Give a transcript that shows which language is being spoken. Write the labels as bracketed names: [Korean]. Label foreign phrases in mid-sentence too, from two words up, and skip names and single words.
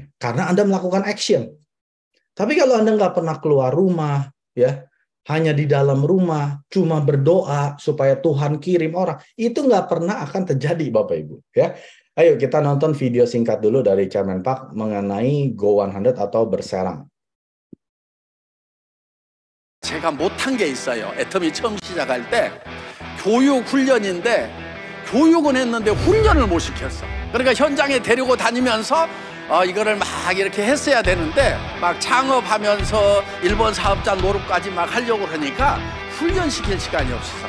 [Indonesian] Karena Anda melakukan action. Tapi kalau Anda nggak pernah keluar rumah, ya, hanya di dalam rumah, cuma berdoa supaya Tuhan kirim orang, itu nggak pernah akan terjadi, Bapak Ibu. Ya, ayo kita nonton video singkat dulu dari Chairman Park mengenai Go 100 atau berserang. [Korean] 제가 못한 게 있어요. 애터미 처음 시작할 때 교육 훈련인데 교육은 했는데 훈련을 못 시켰어. 그러니까 현장에 데리고 다니면서 이거를 막 이렇게 했어야 되는데 막 창업하면서 일본 사업자 노릇까지 막 하려고 그러니까 훈련시킬 시간이 없어서.